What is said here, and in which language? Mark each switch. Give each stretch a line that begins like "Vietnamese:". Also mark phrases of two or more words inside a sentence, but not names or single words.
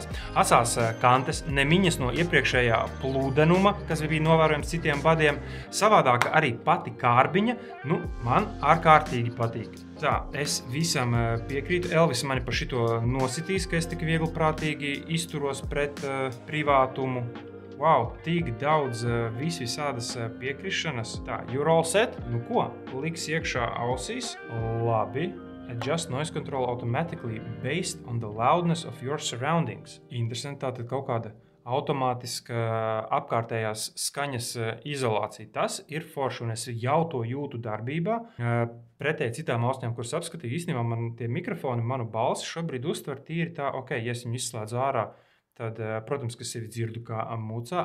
Latvian: Asās kantes, nemiņas no iepriekšējā plūdenuma, kas bija novērojams citiem badiem, savādāka arī pati kārbiņa, man ārkārtīgi patīk. Tā, es visam piekrītu. Elvis mani par šito nositīs, ka es tik viegli prātīgi izturos pret privātumu. Wow, tik daudz visādas piekrišanas. Tā,
English: you're all set?
Latvian: Ko? Liks iekšā ausīs. Labi.
English: Adjust noise control automatically based on the loudness of your surroundings.
Latvian: Interesanti, tātad kaut kāda automātiska apkārtējās skaņas izolācija. Tas ir forši, un es jau to jūtu darbībā. Pretēji citām ausņām, kuras apskatīju, īstenībā man tie mikrofoni, manu balsi šobrīd uztver tīri tā, ok, ja es viņu izslēdzu ārā, tad, protams, ka sevi dzirdu kā mucā.